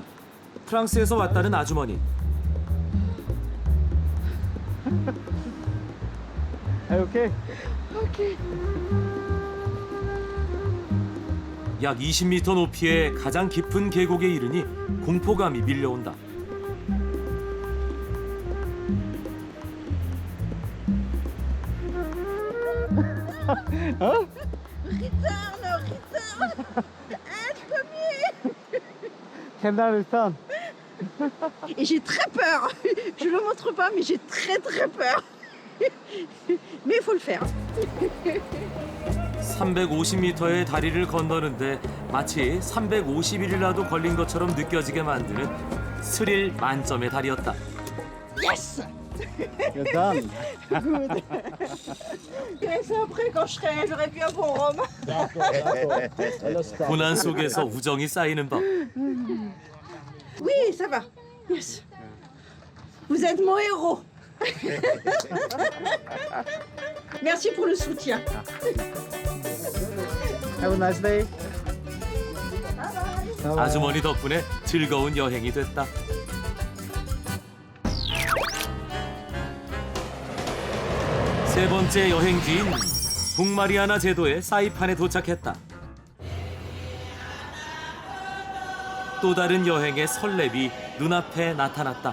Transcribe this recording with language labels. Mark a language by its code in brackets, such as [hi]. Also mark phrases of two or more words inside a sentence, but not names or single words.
[ko] 프랑스에서 왔다는 아주머니. [en] Okay. [ko] 약 20m 높이의 가장 깊은 계곡에 이르니 공포감이 밀려온다. [en] Can't understand. [fr] Et j'ai très peur. Je ne le montre pas, mais j'ai très peur. Mais il faut le faire. [ko] 350m의 다리를 건너는데 마치 350일이라도 걸린 것처럼 느껴지게 만드는 스릴 만점의 다리였다. [en] Yes. You're done. Good. [fr] C'est après quand j'aurais pu avoir Rome. [ko] 고난 속에서 우정이 쌓이는 법. [fr] Oui, ça va. Yes. Vous êtes mon héros. Merci pour le soutien. [en] Have a nice day. [ko] 아주머니 덕분에 즐거운 여행이 됐다. 세 번째 여행지인 북마리아나 제도의 사이판에 도착했다. 또 다른 여행의 설렘이 눈앞에 나타났다.